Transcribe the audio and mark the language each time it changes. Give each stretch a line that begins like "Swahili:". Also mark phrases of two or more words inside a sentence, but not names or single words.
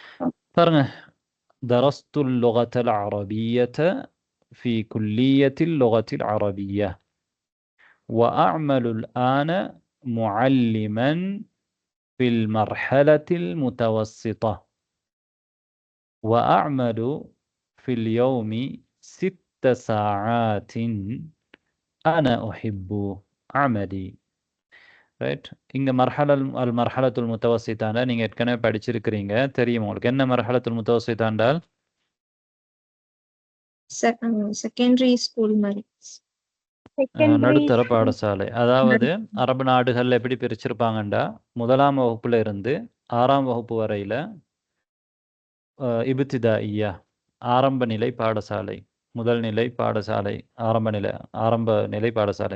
Arabic: درست اللغة العربية في كلية اللغة العربية وأعمل الآن معلما في المرحلة المتوسطة وأعمل في اليوم 6 ساعات أنا أحب عملي.
Tamil: ரைட். இங்க
Arabic: المرحلة المتوسطة
Tamil: நீங்க ஏற்கனவே படிச்சிருக்கிறீங்க, தெரியும் உங்களுக்கு. என்ன
Arabic: المرحلة المتوسطة?
English: secondary school
Tamil: மாதிரி, நடுத்தர பாடசாலை. அதாவது அரபு நாடுகள்ல எப்படி பிரிச்சிருப்பாங்கண்டா, 1ஆம் வகுப்புல இருந்து 6ஆம் வகுப்பு வரையில இப்திதாயியா ஆரம்ப நிலை பாடசாலை, முதல் நிலை பாடசாலை, ஆரம்ப நிலை பாடசாலை.